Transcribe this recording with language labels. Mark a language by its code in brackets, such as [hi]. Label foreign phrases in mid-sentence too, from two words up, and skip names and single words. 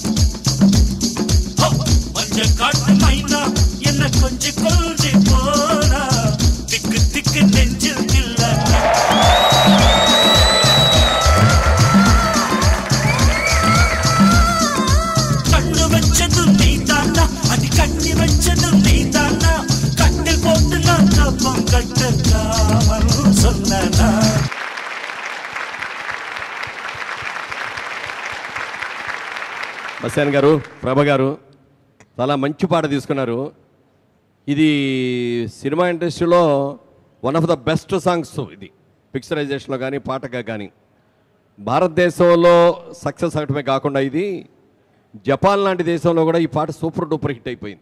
[ta] மஞ்ச காட்டு மைனா என்ன கொஞ்சி கொஞ்சி போனா திக்கு திக்கு நெஞ்சில் தில்லனா கண்ணு வச்சதும் நீதானா அது கண்ணி வச்சதும் நீதானா கட்டில் போட்டு நான் தப்பம் கட்டக்காமல் சொன்னா [te] మసేన్ గారు, ప్రభ గారు చాలా మంచి పాట తీసుకున్నారు. ఇది [en] cinema industry one of the best songs. [te] ఇది పిక్చరైజేషన్లో కానీ పాటగా కానీ భారతదేశంలో సక్సెస్ అవటమే కాకుండా ఇది జపాన్ లాంటి దేశంలో కూడా ఈ పాట [en] super duper hit [te] అయిపోయింది.